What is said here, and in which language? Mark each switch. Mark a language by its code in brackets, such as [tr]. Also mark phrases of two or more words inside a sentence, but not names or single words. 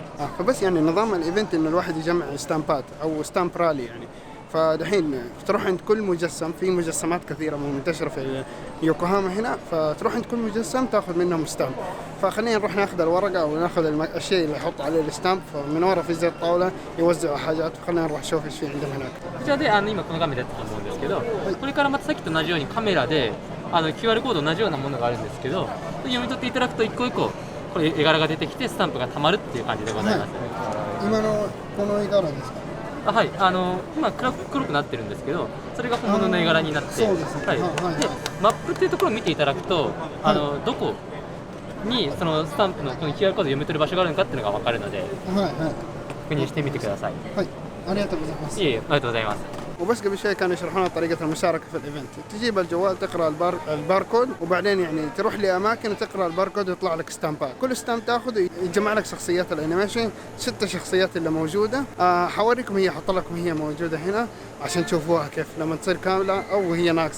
[ar] فبس يعني نظام الايفنت انه الواحد يجمع ستامبات او [en] stamp rally [ar] يعني. فدحين تروح عند كل مجسم، في مجسمات كثيره منتشره في يوكوهاما هنا، فتروح عند كل مجسم تاخذ منهم ستامب. فخلينا نروح ناخذ الورقه او ناخذ الشيء اللي يحط عليه الستامب. فمن ورا في زي الطاوله يوزعوا حاجات، خلينا نروح نشوف ايش في عندهم هناك. [ja] こちらで今この画面でやってたと思うんですけど、これからまたさっきと同じようにカメラでQR コード同じようなものがあるんですけど、読み取っていただくと一個一個これ絵柄が出てきてスタンプがたまるっていう感じでございます。今のこの絵柄ですか？はい、今黒くなってるんですけど、それが本物の絵柄になって、そうですね。はい。でマップっていうところを見ていただくと、どこにそのスタンプのこの QR コード読み取る場所があるのかっていうのが分かるので、確認してみてください。はい、ありがとうございます。いえいえ、ありがとうございます。 [ar] وبس قبل شوي كانوا يشرحون لنا طريقة المشاركة في الإيفنت. تجيب الجوال تقرأ الباركود، وبعدين يعني تروح لأماكن وتقرأ الباركود ويطلع لك ستامبات. كل ستامب تاخذ يجمع لك شخصيات الأنيميشن، 6 شخصيات اللي موجودة. حوريكم هي، حط لكم هي موجودة هنا عشان تشوفوها كيف لما تصير كاملة أو هي ناقصة.